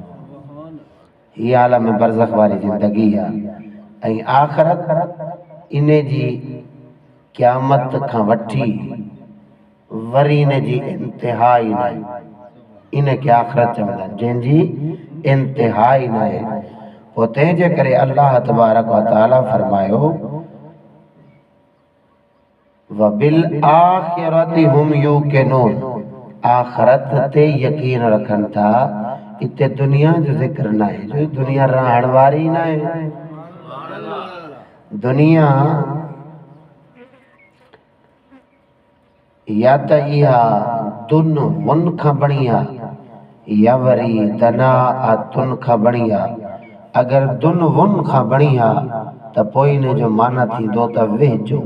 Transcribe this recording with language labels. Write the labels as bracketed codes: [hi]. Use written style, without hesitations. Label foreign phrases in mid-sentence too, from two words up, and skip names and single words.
[sd] ही आलम बरज़ख वारी ज़िंदगी आहे। ऐं आखिरत इन जी क़यामत खां वठी वरी इन जी इंतिहा ई न आहे। इन खे आखिरत चवंदा आहिनि, जंहिंजी इंतिहा ई न आहे। होते जे करे [ar] الله تبارك وتعالى [sd] फरमायो [ar] وبالآخرة هم يوقنون, [sd] आखिरत ते यकीन रखन था। इते दुनिया जो जिक्र ना है, जो दुनिया रहण वारी ना है। दुनिया या त इहा दुन वन खां बढ़िया या वरी दना तुन खां बढ़िया। अगर दुन वन खां बढ़िया त पोइ इन जो माना थींदो त वेझो।